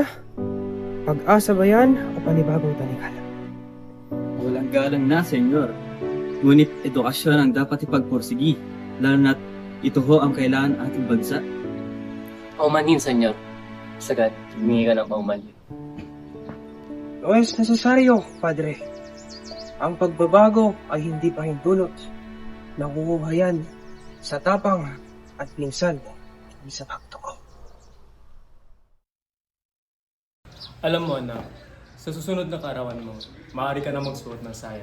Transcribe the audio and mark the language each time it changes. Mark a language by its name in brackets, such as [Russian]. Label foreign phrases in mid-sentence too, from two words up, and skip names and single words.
[Filipino] Pag-asa ba yan o panibagong tanikala? Walang galang na, Senyor. Ngunit edukasyon ang dapat ipagpursigi, lalo na't ito ho ang kailangan ating bansa. Paumanhin, senyor. Sagad, humingi ka ng paumanhin. [Spanish] No es necesaryo, Padre. [Filipino] Ang pagbabago ay hindi pahintulot. Nakukuha yan sa tapang at minsan sa pagtuko. Alam mo, anak, sa susunod na kaarawan mo, maaari ka na magsuot ng saya.